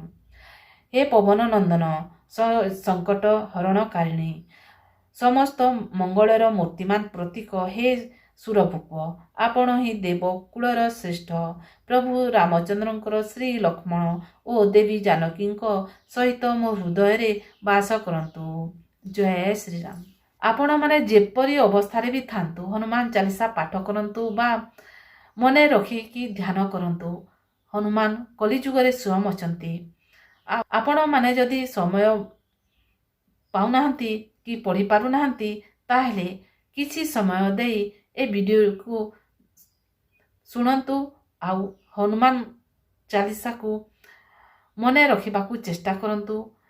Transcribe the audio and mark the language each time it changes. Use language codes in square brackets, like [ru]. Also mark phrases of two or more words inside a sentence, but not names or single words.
[or] ହେ ପବନ ନନ୍ଦନ ସଙ୍କଟ ହରଣକାରିଣୀ ସମସ୍ତ ମଙ୍ଗଳର ମୂର୍ତ୍ତିମାନ ପ୍ରତୀକ ହେ ସୁରଭୂପ। ଆପଣ ହିଁ ଦେବକୁଳର ଶ୍ରେଷ୍ଠ ପ୍ରଭୁ ରାମଚନ୍ଦ୍ରଙ୍କର ଶ୍ରୀ ଲକ୍ଷ୍ମଣ ଔର ଦେବୀ ଜାନକୀ ସହିତ ମୋ ହୃଦୟ ବାସ କରନ୍ତୁ। ଜୟ ଶ୍ରୀରାମ। ଆପଣ ମାନେ ଯେପରି ଅବସ୍ଥା ଭି ଥାନ୍ତୁ ହନୁମାନ ଚାଳିଶା ପାଠ କରନ୍ତୁ ବା ମନେ ରଖିକି ଧ୍ୟାନ କରନ୍ତୁ। ହନୁମାନ କଳିଯୁଗରେ ସ୍ୱୟଂ ଅଛନ୍ତି। ଆପଣ ମାନେ ଯଦି ସମୟ ପାଉନାହାନ୍ତି କି ପଢ଼ି ପାରୁନାହାନ୍ତି ତାହେଲେ କିଛି ସମୟ ଦେଇ ଏ ଭିଡିଓ କୋ ଶୁଣନ୍ତୁ ଆଉ ହନୁମାନ ଚାଳିଶା କୋ ମନେ ରଖିବାକୁ ଚେଷ୍ଟା କରନ୍ତୁ।